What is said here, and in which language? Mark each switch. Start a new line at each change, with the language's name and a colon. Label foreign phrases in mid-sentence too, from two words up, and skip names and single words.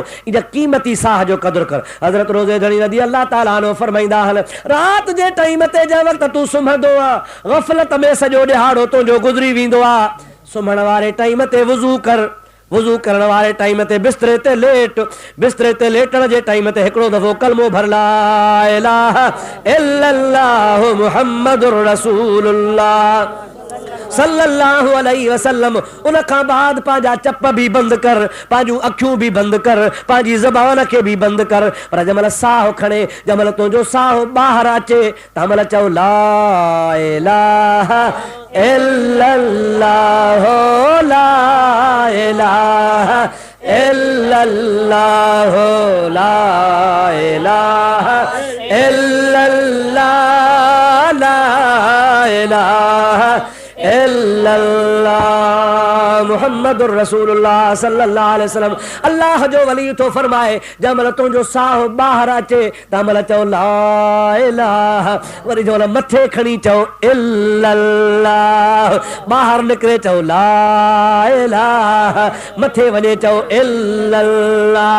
Sindhi: इन क़ीमती साह जो क़दुरु कर। हज़रत रोज़े धणी
Arabic: رضي الله تعالى عنه
Sindhi: फरमाईंदा आहिनि, राति जे टाइम ते जंहिं वक़्तु तूं सुम्हंदो आहे, ग़फ़लत में सॼो ॾिहाड़ो तुंहिंजो गुज़री वेंदो आहे, सुम्हण वारे टाइम ते वुज़ू कर, वुज़ू करण वारे टाइम ते बिस्तरे ते लेट, बिस्तरे ते लेटण जे टाइम ते हिकिड़ो दफ़ो कलमो भर,
Arabic: لا إله إلا الله محمد رسول الله صلى الله عليه وسلم.
Sindhi: उन खां बाद पंहिंजा चप भी बंद कर, पंहिंजूं अखियूं भी बंद कर, पंहिंजी ज़बान खे भी बंद कर। पर जंहिंमहिल साह खणे, जंहिंमहिल तुंहिंजो साह ॿाहिरि अचे, तंहिंमहिल चओ
Arabic: لا إله إلا الله لا إله إلا الله لا إله إلا الله لا إله إلا الله محمد رسول الله صلى الله عليه وسلم.
Sindhi: अल्लाह जो वली तो फरमाए जंहिंमहिल तुंहिंजो साह ॿाहिरि अचे तंहिंमहिल चओ
Arabic: لا إله,
Sindhi: वरी जंहिंमहिल मथे खणी चओ इल्लल्लाह, ॿाहिरि निकिरे चओ
Arabic: لا إله,
Sindhi: मथे वञे चओ इल्लल्लाह।